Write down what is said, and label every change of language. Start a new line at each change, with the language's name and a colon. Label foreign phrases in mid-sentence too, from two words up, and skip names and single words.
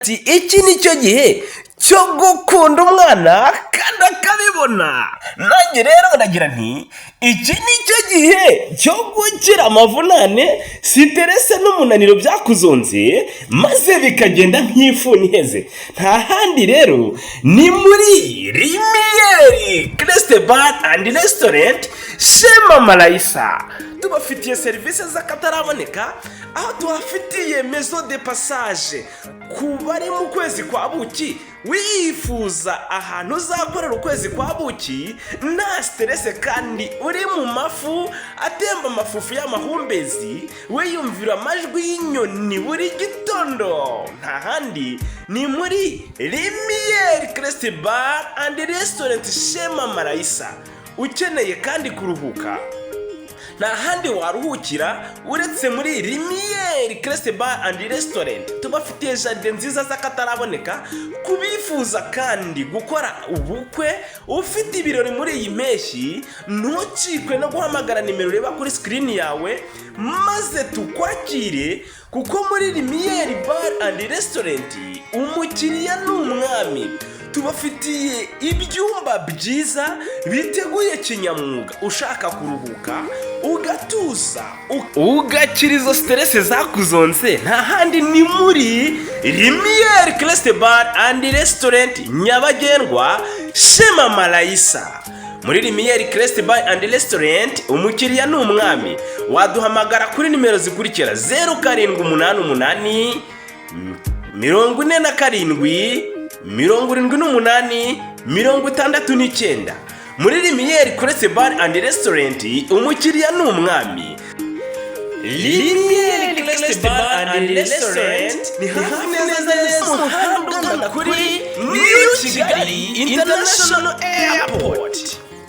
Kinyarwanda: iki nicyo gihe cyo gukunda umwana kandi akabibona. Nanjye rero ndagira nti iki nicyo gihe cyo gukira amavunane, siterese n'umunaniro byakuzonze maze bikagenda nk'ifuni iheze. Nta handi rero ni muri Lumière, crest, bar and restaurant Chez Laissa. Tubafitiye serivisi z'akataraboneka, aho tuhafitiye
French: maison de passage
Kinyarwanda: ku bari mu kwezi kwa buki wifuza ahantu uzakorera ukwezi kwa buki nta stress kandi uri mu mafu atemba amafufu y'amahumbezi, wiyumvira amajwi y'inyoni buri gitondo. Nta handi ni muri Lumière, crest, bar and restaurant Chez Laissa. Ukeneye kandi kuruhuka, nta handi waruhukira uretse muri Lumière, crest, bar and restaurant. Tubafitiye jardin nziza z'akataraboneka kubifuza kandi gukora ubukwe ufite ibirori muri iyi mpeshyi. Ntucikwe no guhamagara nimero ureba kuri screen yawe maze tukwakire, kuko muri Lumière bar and restaurant umukiriya ni umwami. Tubafitiye ibyumba byiza biteguye kinyamwuga. Ushaka kuruhuka ugatuza ugakira izo stress zakuzonze, nta handi ni muri Lumière, crest, bar and restaurant nyabagendwa Chez Laissa. Muri Lumière, crest, bar and restaurant umukiriya ni umwami. Waduhamagara kuri nimero zikurikira 0788 47 78 Muri Lumière, crest, bar and restaurant umukiriya ni umwami. Lumière, crest, bar and restaurant ni hafi neza umuhanda ugana kuri Kigali International Airport.